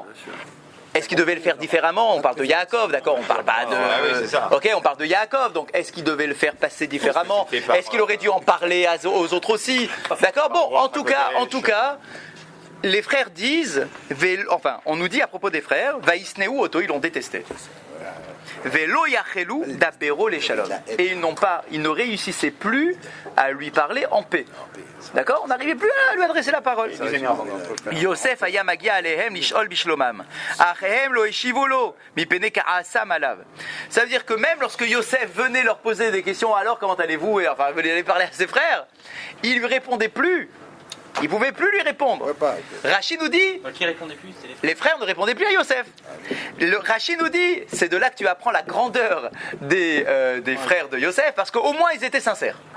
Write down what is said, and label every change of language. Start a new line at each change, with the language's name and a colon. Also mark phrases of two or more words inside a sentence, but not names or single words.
French: Est-ce qu'il devait le faire différemment? On parle de Yaakov, d'accord? On parle pas de. Ok, on parle de Yaakov. Donc, est-ce qu'il devait le faire passer différemment? Est-ce qu'il aurait dû en parler aux autres aussi? D'accord. Bon, en tout cas, les frères disent, on nous dit à propos des frères,
Hebrew: וישנאו אתו,
French: ils l'ont détesté.
Hebrew: ולא יכלו דברו לשלום.
French: Et ils ne réussissaient plus à lui parler en paix. D'accord? On n'arrivait plus à lui adresser la parole.
Hebrew: יוסף היה מגיע אליהם לשאול בשלומם. אחיהם לא השיבו לו מפני כעסם עליו.
French: Ça veut dire que même lorsque Yosef venait leur poser des questions, alors comment allez-vous? Et enfin, venait aller parler à ses frères, il lui répondait plus. Il ne pouvait plus lui répondre. Rachid nous dit, qui répondait plus, les frères ne répondaient plus à Yosef. Rachid nous dit, c'est de là que tu apprends la grandeur des frères de Yosef, parce qu'au moins ils étaient sincères.